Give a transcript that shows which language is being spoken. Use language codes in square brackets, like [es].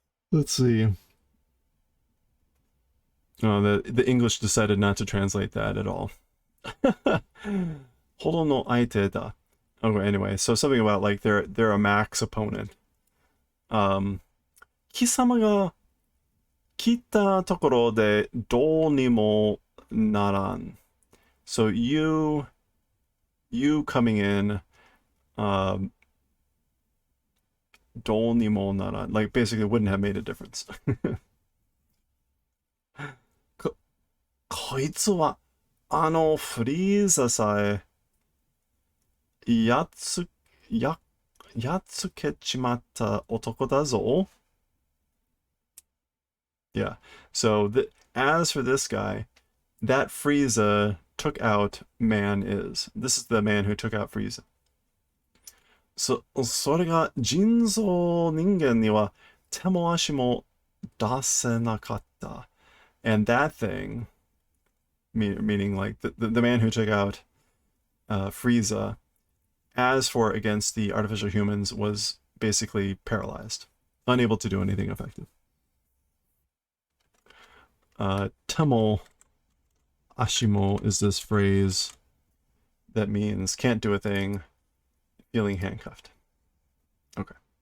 [en] Let's see. Oh, the English decided not to translate that at all. [ja] Hodo no aite da. [en] Okay, anyway, so something about like they're a max opponent. [ja] Um, 貴様が来たところでどうにもならん. [en] So you coming in, um, [ja] どうにもならん, [en] like basically wouldn't have made a difference. [ja] こいつはフリーザさえやっつややっつけちまった男だぞ. [en] Yeah. So as for this guy, that Frieza took out man is. This is the man who took out Frieza. [ja] それが人造人間には手も足も出せなかった. [en] And that thing, meaning like the man who took out Frieza, as for against the artificial humans, was basically paralyzed, unable to do anything effective. Temo Ashimo is this phrase that means can't do a thing, feeling handcuffed. Okay.